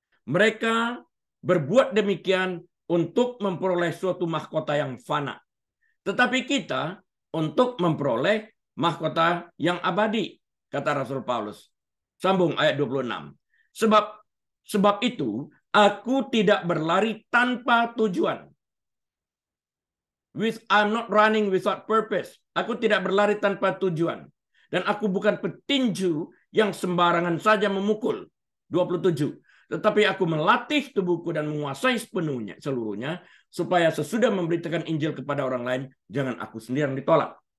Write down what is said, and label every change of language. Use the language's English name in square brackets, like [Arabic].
[Indonesian] Mereka berbuat demikian untuk memperoleh suatu mahkota yang fana. Tetapi kita untuk memperoleh mahkota yang abadi, kata Rasul Paulus. Sambung ayat 26. Sebab itu aku tidak berlari tanpa tujuan. [English] I'm not running without purpose. [Indonesian] Aku tidak berlari tanpa tujuan. Dan aku bukan petinju yang sembarangan saja memukul. 27. Tetapi aku melatih tubuhku dan menguasai seluruhnya, supaya sesudah memberitakan Injil kepada orang lain, jangan aku sendiri yang ditolak.